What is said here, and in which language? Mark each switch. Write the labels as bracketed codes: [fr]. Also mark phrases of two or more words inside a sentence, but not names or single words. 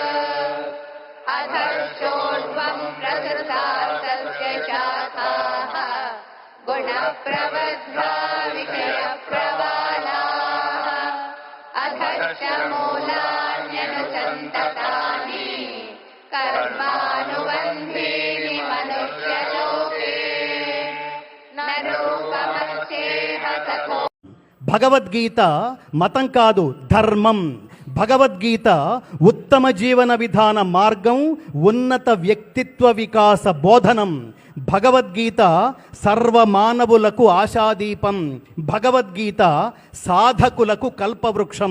[sa] अधश्चोर्ध्वम् प्रसृतास्तस्य शाखाः गुणप्रवद्धा विषयप्रवालाः अधश्च मूलान्यनुसन्ततानि कर्मानुबन्धीनि मनुष्यलोके न रूपमस्येह ततो. [te] భగవద్గీత మతం కాదు, ధర్మం. భగవద్గీత ఉత్తమ జీవన విధాన మార్గం, ఉన్నత వ్యక్తిత్వ వికాస బోధనం. భగవద్గీత సర్వమానవులకు ఆశాదీపం. భగవద్గీత సాధకులకు కల్పవృక్షం.